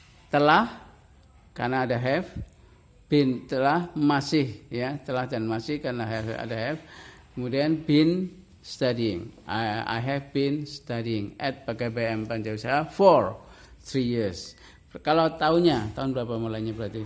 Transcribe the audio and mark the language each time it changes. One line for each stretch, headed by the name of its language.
Indonesian: Telah karena ada have, been telah, masih ya, telah dan masih karena ada have. Kemudian
English: been studying. I have been studying at PKBM Pancausaha for 3 years.
Indonesian: Kalau tahun berapa mulainya berarti?